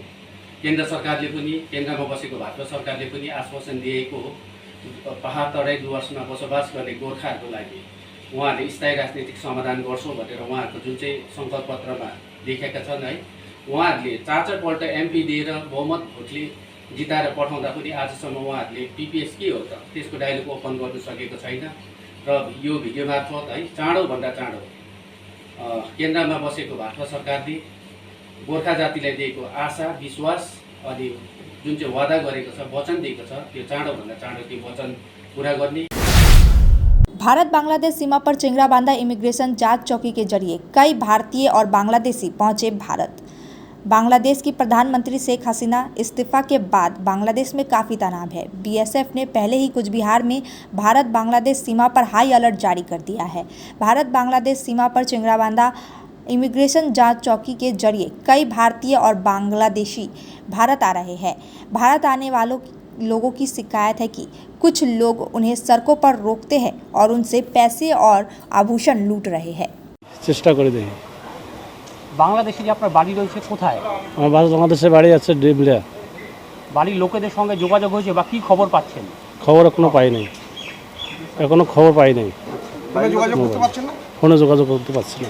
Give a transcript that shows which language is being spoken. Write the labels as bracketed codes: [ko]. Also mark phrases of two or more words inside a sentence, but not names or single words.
[ne] केन्द्र सरकारले पनि केन्द्रमा बसेको भाजपा सरकारले पनि आश्वासन दिएको हो पहाड तराई डुवर्समा बसोबास गर्ने गोर्खाहरूको लागि उहाँहरूले स्थायी राजनीतिक समाधान गर्छौँ भनेर उहाँहरूको जुन चाहिँ सङ्कल्प पत्रमा लेखेका छन् है, उहाँहरूले चार पल्ट एमपी दिएर बहुमत भोटले जिताएर पठाउँदा पनि आजसम्म उहाँहरूले पीपीएस के हो त त्यसको [en] dialogue open [ne] गर्न सकेको छैन। र यो भिडियो मार्फत है चाँडोभन्दा चाँडो केन्द्रमा बसेको भाजपा सरकारले गोर्खा जातिलाई दिएको आशा विश्वास अनि जुन चाहिँ वादा गरेको छ वचन दिएको छ त्यो चाँडोभन्दा चाँडो त्यो वचन पूरा गर्ने। [hi] भारत बांग्लादेश सीमा पर चिंगराबांधा इमिग्रेशन जांच चौकी के जरिए कई भारतीय और बांग्लादेशी पहुंचे भारत। बांग्लादेश की प्रधानमंत्री शेख हसीना इस्तीफा के बाद बांग्लादेश में काफ़ी तनाव है। बीएसएफ ने पहले ही कुछ बिहार में भारत बांग्लादेश सीमा पर [en] high alert [hi] जारी कर दिया है। भारत बांग्लादेश सीमा पर चिंगराबांधा इमिग्रेशन जांच चौकी के जरिए कई भारतीय और बांग्लादेशी भारत आ रहे हैं। भारत आने वालों लोगों की शिकायत है कि कुछ लोग उन्हें सड़कों पर रोकते हैं और उनसे पैसे और आभूषण लूट रहे हैं। [bn] চেষ্টা করে দেখি। বাংলাদেশে যে আপনার বাড়ি রয়েছে কোথায়? আমার বাংলাদেশে বাড়ি আছে ডিবলিয়া। বাড়ির লোকেদের সঙ্গে যোগাযোগ হয়েছে বা কি খবর পাচ্ছেন? খবর এখনো পাই নাই, এখনো খবর পাই নাই। ফোনে যোগাযোগ করতে পারছেন না? ফোনে যোগাযোগ করতে পারছি না।